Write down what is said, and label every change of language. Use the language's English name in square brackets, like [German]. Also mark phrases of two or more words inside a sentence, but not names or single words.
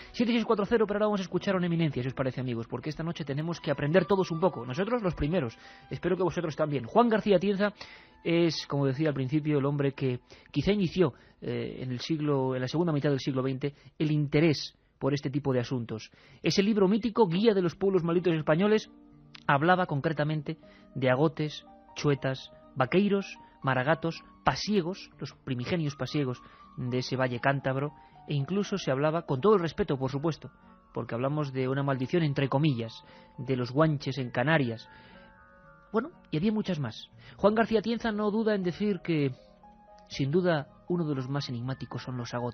[Spanish] 7640, pero ahora vamos a escuchar a una eminencia, si os parece, amigos, porque esta noche tenemos que aprender todos un poco, nosotros los primeros, espero que vosotros también. Juan García Tienza es, como decía al principio, el hombre que quizá inició en la segunda mitad del siglo XX el interés por este tipo de asuntos. Ese libro mítico, Guía de los pueblos malditos españoles, hablaba concretamente de agotes, chuetas, vaqueiros, maragatos, pasiegos, los primigenios pasiegos de ese valle cántabro, e incluso se hablaba, con todo el respeto por supuesto, porque hablamos de una maldición entre comillas, de los guanches en Canarias. Bueno, y había muchas más. Juan García Atienza no duda en decir que, sin duda, uno de los más enigmáticos son los agotes.